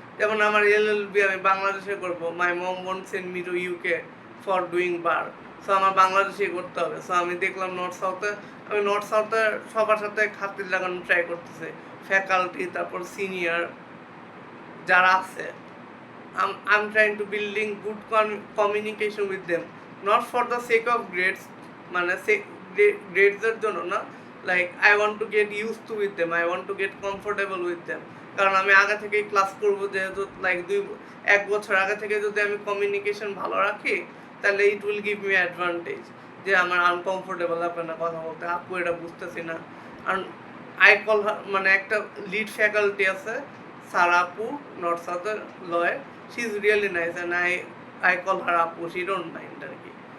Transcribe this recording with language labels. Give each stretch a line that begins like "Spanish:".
Bangla: যেমন আমার এলএলবি আমি বাংলাদেশে করব,
English: my mom want send me to UK for doing bar,
Bangla: so আমার বাংলাদেশেই করতে হবে। সো আমি দেখলাম নর্থ সাউথে, আমি নর্থ সাউথে সবার সাথে খাতির লাগানো ট্রাই করতেছে, ফ্যাকাল্টি, তারপর সিনিয়র যারা আছে।
English: I'm trying to building good communication with them, not for the sake of grades,
Bangla: মানে grades এর জন্য না,
English: like I want to get used to with them, I want to get comfortable with them।
Bangla: কারণ আমি আগে থেকেই class করব, যেহেতু লাইক এক বছর আগে থেকে যদি আমি কমিউনিকেশন ভালো রাখি, তাহলে
English: it will give me advantage,
Bangla: যে আমার আনকমফোর্টেবল হবে না কথা বলতে, আপু এটা বুঝতেছি না। আর আই কল, মানে একটা লিড ফ্যাকাল্টি আছে স্যার আপু, নর্থ সাউথের লয়,
English: she is really nice and I call her
Bangla: আপু,
English: she don't mind
Bangla: আর কি।